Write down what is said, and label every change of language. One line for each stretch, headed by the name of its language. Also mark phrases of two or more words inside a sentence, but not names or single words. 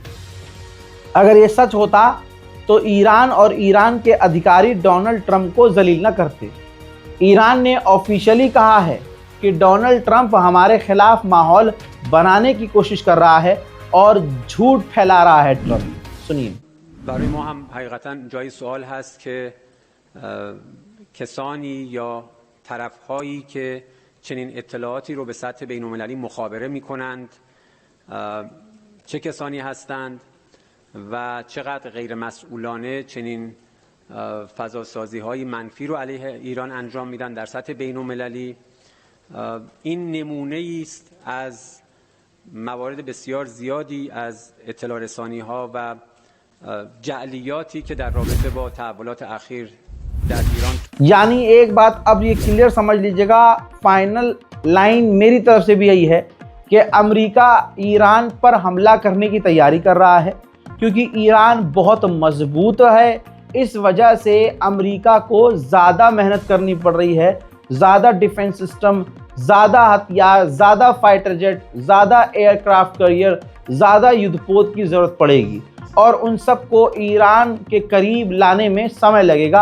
Hindi: अगर ये सच होता तो ईरान और ईरान के अधिकारी डोनाल्ड ट्रंप को जलील न करते। ईरान ने ऑफिशियली कहा है कि डोनाल्ड ट्रंप हमारे खिलाफ माहौल बनाने की कोशिश कर रहा है और झूठ फैला रहा है ट्रंप। सुनिए।
Persian: برای ما هم حقیقتا جای سوال هست که کسانی یا طرف‌هایی که چنین اطلاعاتی رو به سطح بین‌المللی مخابره می‌کنند چه کسانی هستند و چقدر غیر مسئولانه چنین فضاسازی‌های منفی رو علیه ایران انجام میدن در سطح بین‌المللی. این نمونه‌ای است از موارد بسیار زیادی از اطلاع رسانی‌ها و جعلیاتی که در رابطه با تحولات اخیر در ایران.
Hindi: यानी एक बात अब ये क्लियर समझ लीजिएगा,
English: final line
Hindi: मेरी तरफ से भी यही है कि अमेरिका ईरान पर हमला करने की तैयारी कर रहा है, क्योंकि ईरान बहुत मजबूत है। इस वजह से अमेरिका को ज़्यादा मेहनत करनी पड़ रही है, ज़्यादा
English: defense system,
Hindi: ज़्यादा हथियार, ज़्यादा
English: fighter jet,
Hindi: ज़्यादा
English: aircraft carrier,
Hindi: ज़्यादा युद्धपोत की ज़रूरत पड़ेगी और उन सबको ईरान के करीब लाने में समय लगेगा।